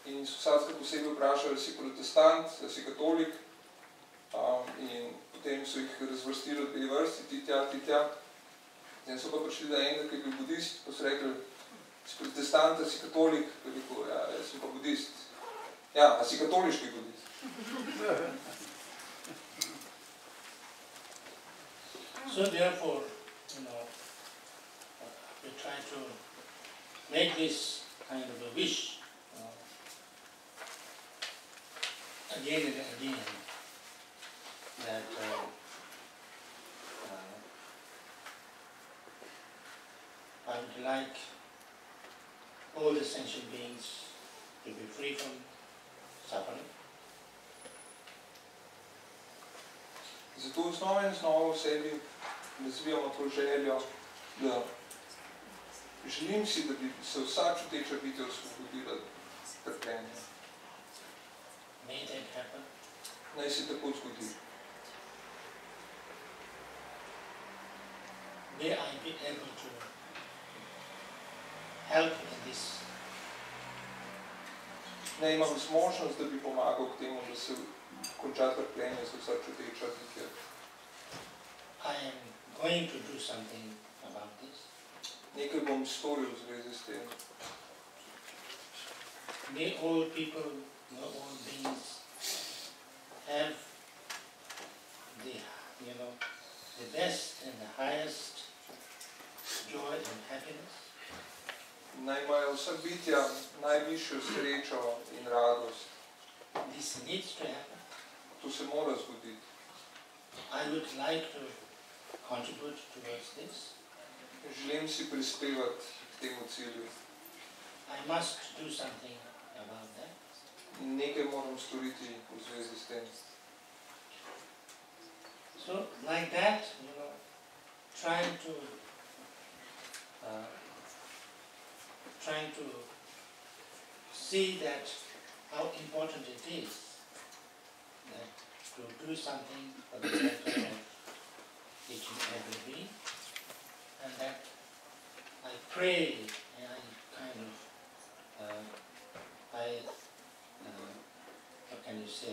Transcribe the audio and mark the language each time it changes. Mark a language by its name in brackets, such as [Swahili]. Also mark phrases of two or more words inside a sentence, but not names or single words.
[Slovenian] in so vsakega posebej vprašali, ali si protestant, ali si katolik, in potem so jih razvrstili v 2 vrsti, ti tja. In so pa prišli do enega, ki je bil budist, pa so rekli, si protestant, ali si katolik, pa je rekel, ja, jaz sem pa budist. Ja, a si katoliški budist? [English] So therefore, we try to make this kind of a wish again and again, that I would like all the sentient beings to be free from suffering. [Slovenian] Zato znova in znova v sebi razvijamo to željo, da želim si, da bi se vsa čuteča bitja osvobodila trpljenja. [English] May that happen. [Slovenian] Naj se tako zgodi. [English] May I be able to help in this. [Slovenian] Naj imam zmožnost, da bi pomagal k temu, da se konča trpljenje za vsa čuteča bitja. [English] I am going to do something about this. [Slovenian] Nekaj bom storil v zvezi s tem. [English] May all people, all beings have the best and the highest joy and happiness. [Slovenian] Naj imajo vsa bitja najvišjo srečo in radost. [English] This needs to happen. [Slovenian] To se mora zgoditi. [English] I would like to contribute towards this. [Slovenian] Želim si prispevati k temu cilju. [English] I must do something about that. [Slovenian] Nekaj moram storiti v zvezi s tem. [English] So, like that, trying to see that how important it is that to do something for the welfare of each and every being, and that I pray and what can you say?